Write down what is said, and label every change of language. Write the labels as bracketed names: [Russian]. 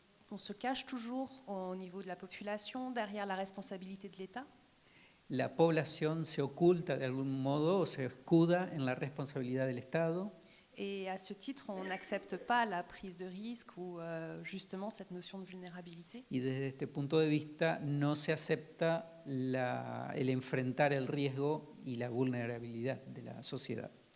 [French] on se cache toujours au niveau de la population derrière la responsabilité de l'État. [Spanish] la población se oculta de algún modo o se escuda en la responsabilidad del Estado. [French] Et à ce titre, on n'accepte pas la prise de risque ou justement cette notion de vulnérabilité. [Spanish] Y desde este punto de vista no se acepta el enfrentar el riesgo y la vulnerabilidad de la sociedad.